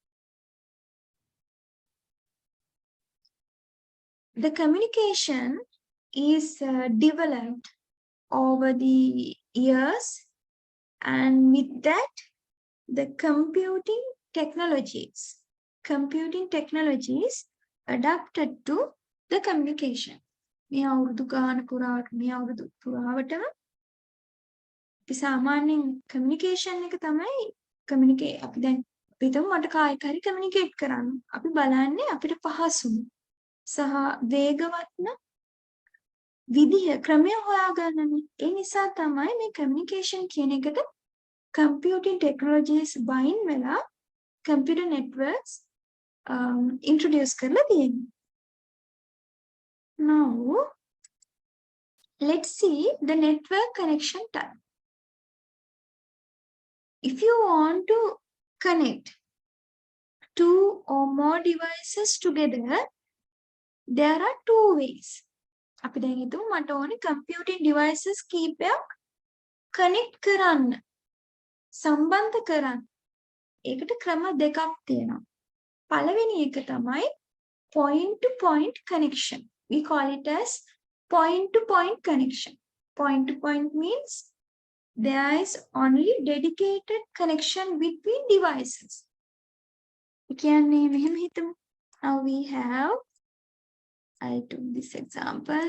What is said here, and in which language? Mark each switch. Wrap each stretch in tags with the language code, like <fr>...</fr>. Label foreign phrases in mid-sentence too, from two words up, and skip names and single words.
<en>The communication is developed over the years, and with that, the computing technologies adapted to the communication.</en> <si>මේ අවුරුදු ගාන පුරාවට මේ අවුරුදු පුරාවටම අපි සාමාන්‍යයෙන් කමියුනිකේෂන් එක තමයි අපි දැන් පිටම මට කායික හරි කමියුනිකේට් කරන්න. අපි බලන්නේ අපිට පහසුම සහ වේගවත්ම විදිහ ක්‍රමය හොයාගන්නනේ. ඒ නිසා තමයි මේ කමියුනිකේෂන් කියන එකට</si> <en>computing technologies</en> <si>bind වෙලා</si> <en>computer networks introduce</en> <si>කරලා තියෙනවා.</si> <en>Now let's see the network connection type. If you want to connect two or more devices together, there are two ways.</en> <si>අපි දැන් හිතමු මට ඕනේ</si> <en>computing devices</en> <si>කීපයක් connect කරන්න, සම්බන්ධ කරන්න. ඒකට ක්‍රම දෙකක් තියෙනවා. පළවෙනි එක තමයි</si> <en>point to point connection. We call it as point to point connection. Point to point means there is only dedicated connection between devices. Now we have, I took this example.</en>